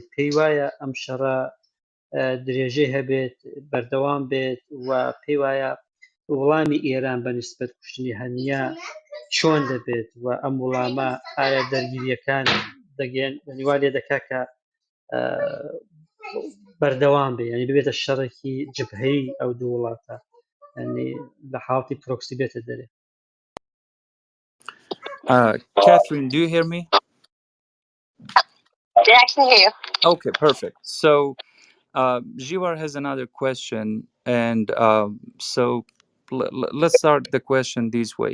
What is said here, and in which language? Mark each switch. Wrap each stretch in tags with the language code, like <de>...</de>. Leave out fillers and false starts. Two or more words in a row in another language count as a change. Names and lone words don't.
<ckb>پێی وایە ئەم شەڕە درێژەی هەبێت، بەردەوام بێت، و پێی وایە وەڵامی ئێران بە نیسبەت کوشتنی هەنیە چۆن دەبێت، و ئەم وەڵامە ئایا دەرگیریەکان دەگەن نیوا لێ دەکا کە بەردەوام بێ، ینی ببێتە شەڕێکی جبهەی ئەو دوو وڵاتە، ینی لە حاڵەتی پرۆکسی بێتە دەرێ.</ckb> <en>Catherine, do you hear me? Yeah, I can hear you. Okay, perfect. So Jiwar has another question, and so let's start the question this way.</en>